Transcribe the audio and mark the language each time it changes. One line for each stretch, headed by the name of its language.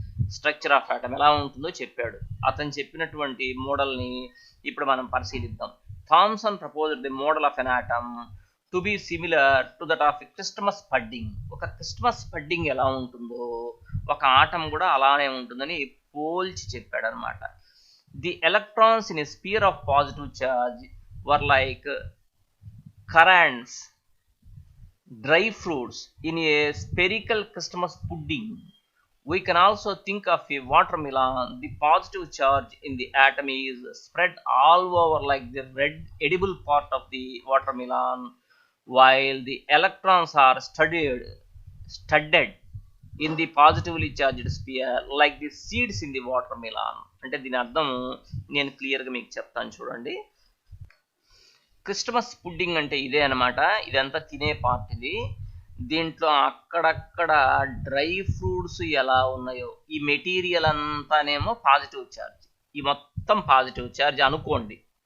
English: structure of atom
Telugu: ఎలా ఉంటుందో చెప్పాడు. అతను చెప్పినటువంటి మోడల్ని ఇప్పుడు మనం పరిశీలిద్దాం.
English: Thomson proposed the model of an atom to be similar to that of Christmas pudding.
Telugu: ఒక క్రిస్టమస్ పడ్డింగ్ ఎలా ఉంటుందో ఒక ఆటం కూడా అలానే ఉంటుందని పోల్చి చెప్పాడు అనమాట.
English: The electrons in a sphere of positive charge were like currants, dry fruits in a spherical Christmas pudding. We can also think of a watermelon. The positive charge in the atom is spread all over like the red edible part of the watermelon, while the electrons are studded in the positively charged sphere like the seeds in the watermelon.
Telugu: అంటే దీని అర్థం నేను క్లియర్గా మీకు చెప్తాను చూడండి. Christmas pudding అంటే ఇదే అనమాట. ఇదంతా తినే పార్ట్ ఇది. దీంట్లో అక్కడక్కడ డ్రై ఫ్రూట్స్ ఎలా ఉన్నాయో, ఈ మెటీరియల్ అంతానేమో పాజిటివ్ ఛార్జ్, ఈ మొత్తం పాజిటివ్ ఛార్జ్ అనుకోండి.